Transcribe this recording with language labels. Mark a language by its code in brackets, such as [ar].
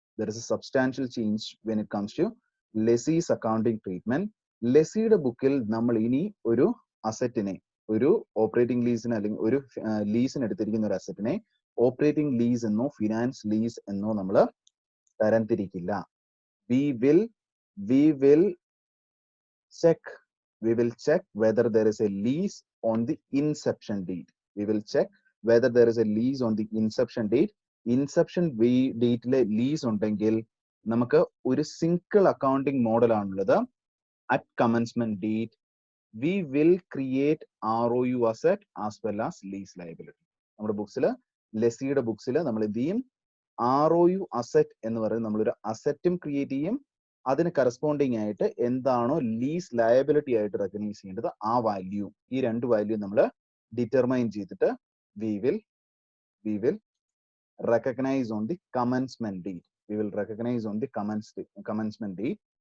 [en] There is a substantial change when it comes to lessee's accounting treatment. [ml] ലെസിയുടെ ബുക്കിൽ നമ്മൾ ഇനി ഒരു അസറ്റിനെ, ഒരു ഓപ്പറേറ്റിംഗ് ലീസിന് അല്ലെങ്കിൽ ഒരു ലീസിന് എടുത്തിരിക്കുന്ന ഒരു അസറ്റിനെ ഓപ്പറേറ്റിംഗ് ലീസ് എന്നോ ഫിനാൻസ് ലീസ് എന്നോ നമ്മൾ തരംതിരിക്കില്ല. [en] we will check whether there is a lease on the inception date. We will check whether there is a lease on the inception date. [ml] Inception ഡേറ്റിലെ lease ഉണ്ടെങ്കിൽ നമുക്ക് ഒരു സിംഗിൾ അക്കൗണ്ടിങ് മോഡൽ ആണുള്ളത്. [en] At commencement date we will create ROU asset as well as lease liability. [ml] നമ്മുടെ ബുക്സിൽ, ലെസിയുടെ ബുക്സിൽ നമ്മൾ എന്ത് ചെയ്യും? ROU asset എന്ന് പറയുന്നത് നമ്മളൊരു അസറ്റും ക്രിയേറ്റ് ചെയ്യും, അതിന് കറസ്പോണ്ടിങ് ആയിട്ട് എന്താണോ ലീസ് ലയബിലിറ്റി ആയിട്ട് റെക്കഗ്നൈസ് ചെയ്യേണ്ടത് ആ വാല്യൂ, ഈ രണ്ട് വാല്യൂ നമ്മൾ ഡിറ്റർമൈൻ ചെയ്തിട്ട് [en] We will recognize on the commencement date. We will recognize on the commencement date.